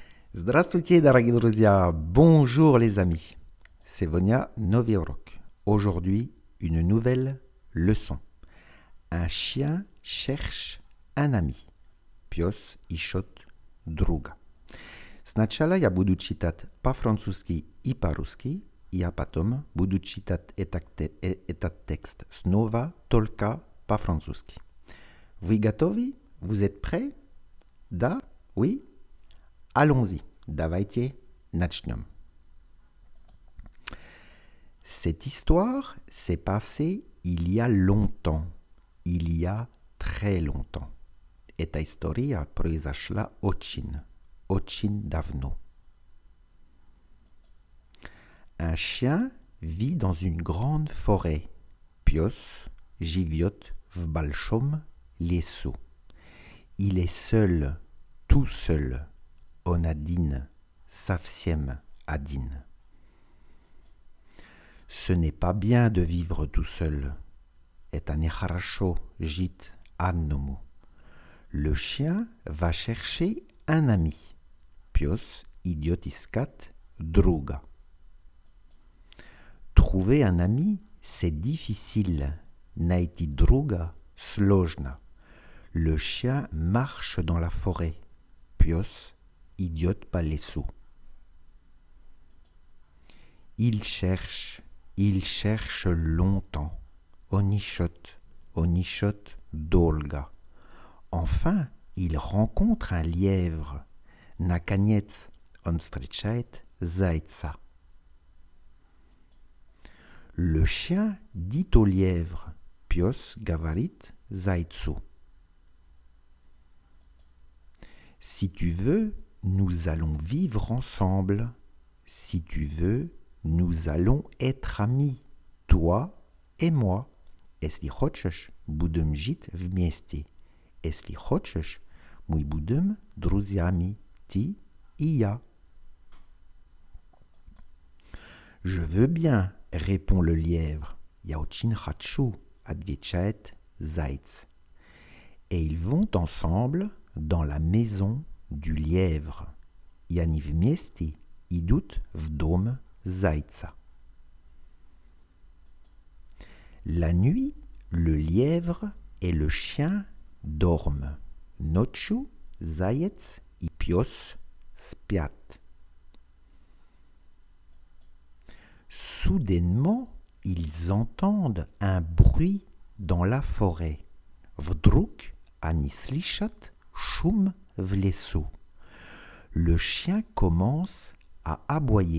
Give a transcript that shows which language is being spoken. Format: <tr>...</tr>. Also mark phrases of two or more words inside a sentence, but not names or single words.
<ru>Здравствуйте, дорогие друзья!</ru> <fr>Bonjour les amis! C'est Vonia</fr> <ru>Новый урок.</ru> <fr>Aujourd'hui, une nouvelle leçon. Un chien cherche un ami.</fr> <ru>Pies ищет друга. Сначала я буду читать по-французски и по-русски, а потом буду читать этот текст снова только по-французски. Вы готовы?</ru> <fr>Vous êtes prêts? Да? Oui? Allons-y.</fr> <ru>Давайте начнем.</ru> <fr>Cette histoire s'est passée il y a longtemps, il y a très longtemps.</fr> <ru>Эта история произошла очень давно.</ru> <fr>Un chien vit dans une grande forêt.</fr> <ru>Пес живет в большом лесу.</ru> <fr>Il est seul, tout seul.</fr> <ru>Он один, совсем один.</ru> <fr>Ce n'est pas bien de vivre tout seul.</fr> <ru>Это нехорошо жить одному.</ru> <fr>Le chien va chercher un ami.</fr> <ru>Пес идет искать друга.</ru> <fr>Trouver un ami, c'est difficile.</fr> <ru>Найти друга сложно.</ru> <fr>Le chien marche dans la forêt.</fr> <ru>Пес идет по лесу.</ru> <fr>Il cherche longtemps.</fr> <ru>Он ищет долго.</ru> <fr>Enfin, il rencontre un lièvre.</fr> <ru>Наконец, он встречает зайца.</ru> <fr>Le chien dit au lièvre.</fr> <ru>Пес говорит зайцу.</ru> <fr>Si tu veux, nous allons vivre ensemble. Si tu veux, nous allons être amis, toi et moi.</fr> <ru>Если хочешь, будем жить вместе. Если хочешь, мы будем друзьями, ты и я.</ru> <fr>Je veux bien, répond le lièvre.</fr> <ru>Я очень хочу, отвечает заяц.</ru> <fr>Et ils vont ensemble dans la maison du lièvre.</fr> <ru>И они вместе идут в дом зайца.</ru> <fr>La nuit, le lièvre et le chien dorment.</fr> <ru>Ночью заяц и пес спят.</ru> <fr>Soudainement, ils entendent un bruit dans la forêt.</fr> <ru>Вдруг они слышат шум в лесу.</ru> <fr>Le chien commence à aboyer.</fr>